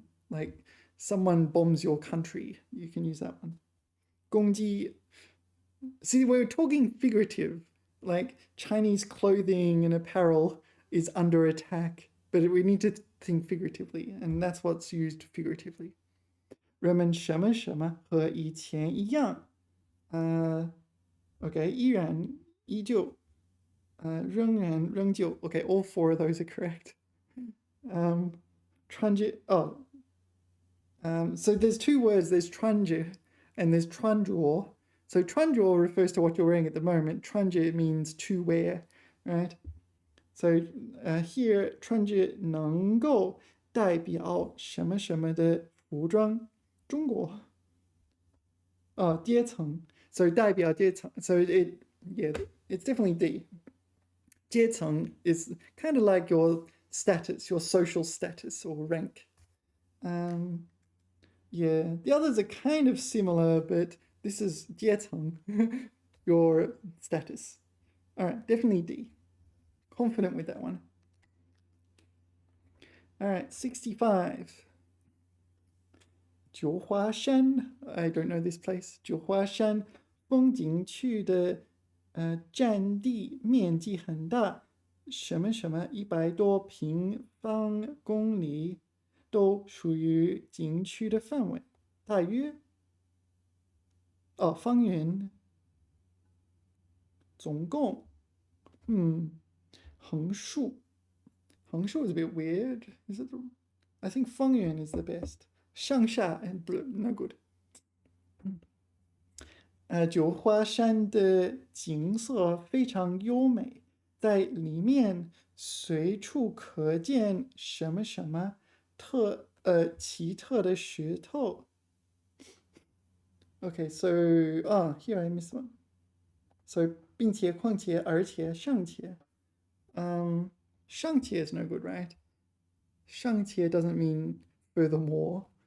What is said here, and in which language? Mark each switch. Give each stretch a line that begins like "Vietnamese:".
English: like someone bombs your country, you can use that one.
Chinese: 攻击.
English: See, we're talking figurative, like Chinese clothing and apparel is under attack, but we need to think figuratively, and that's what's used figuratively.
Chinese: 人们什么什么和以前一样，okay, 依然依旧，仍然仍旧.
English: Okay, all four of those are correct. 穿着, so there's two words, there's 穿着 and there's 穿着. So 穿着 refers to what you're wearing at the moment. 穿着 means to wear, right?
Chinese: So here 穿着能够代表什么什么的服装，中国。
English: 阶层.So
Chinese: 代表阶层.
English: So it's definitely D. 阶层 is kind of like your status, your social status or rank. Yeah, the others are kind of similar, but this is 阶层, your status. All right, definitely D. Confident with that one. All right, 65. 九华山, I don't know this place.
Chinese: 九华山风景区的占地面积很大，什么什么100多平方公里都属于景区的范围，大约方圆总共横竖
English: is a bit weird. Is it? I think 方圆 is the best. 上下 and no good.
Chinese: 九华山的景色非常优美，在里面随处可见什么什么奇特的石头。
English: Okay, so here I missed one.
Chinese: So 并且况且而且尚且。
English: 尚且 is no good, right? 尚且 doesn't mean furthermore.